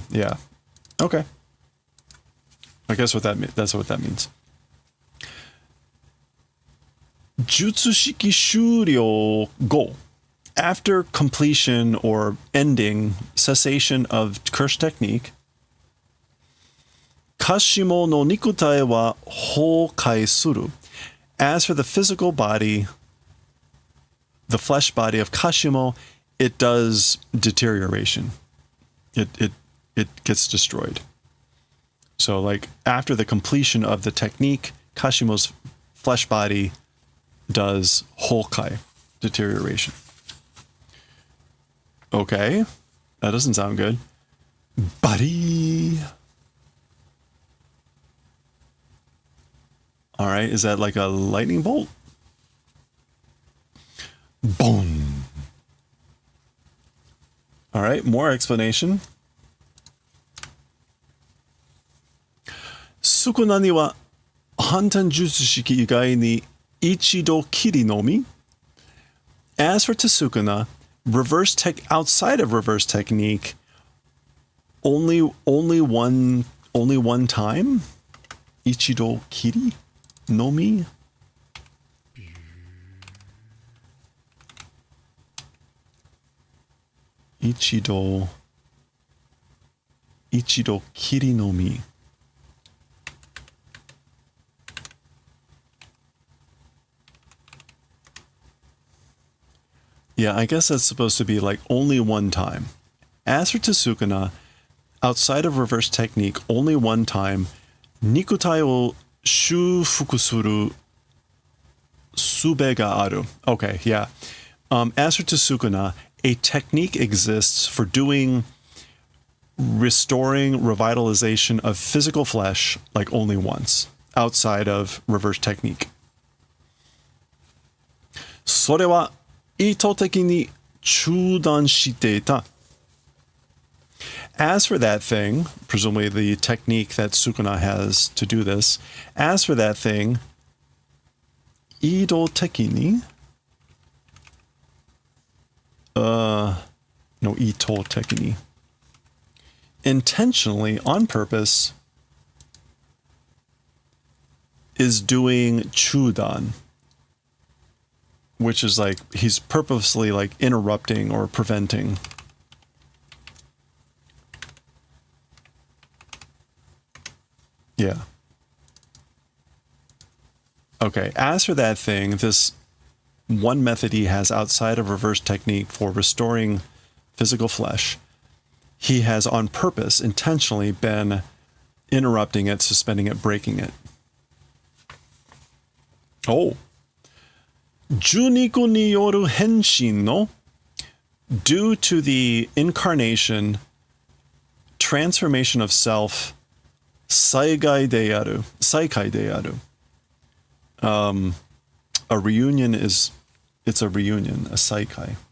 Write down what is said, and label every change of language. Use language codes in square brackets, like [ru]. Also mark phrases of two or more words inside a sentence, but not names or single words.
[en] Yeah. Okay. I guess that's what that means. [ja] 術式終了後. [en] After completion or ending, cessation of curse technique, [ja] 鹿紫雲の肉体は崩壊する. [en] As for the physical body, the flesh body of kashimo, it does deterioration. It gets destroyed. So like after the completion of the technique, Kashimo's flesh body does houkai, deterioration. Okay, that doesn't sound good. Buddy. All right, is that like a lightning bolt? Boom. All right, more explanation. [ja] 宿儺には反転術式以外に一度きりのみ. [en] As for Tsukuna, outside of reverse technique, only one time. [ja] 一度きりのみ. 一度きりのみ. [en] Yeah, I guess that's supposed to be like only one time. As for Tsukuna, outside of reverse technique, only one time, [ja] 肉体を修復する術がある. [en] Okay, yeah. As for Tsukuna, a technique exists for restoring revitalization of physical flesh like only once, outside of reverse technique. [ja] それは意図的に中断していた. [en] As for that thing, presumably the technique that Sukuna has to do this, as for that thing, 意図的に no, 意図的に intentionally, on purpose, is doing chudan, which is like he's purposely like interrupting or preventing. Yeah. Okay, as for that thing, this one method he has outside of reverse technique for restoring physical flesh, he has on purpose, intentionally been interrupting it, suspending it, breaking it. [ja] Oh. 受肉による変身の, [en] due to the incarnation, transformation of self, [ja] 再会である. [en] A reunion it's a reunion, a saikai.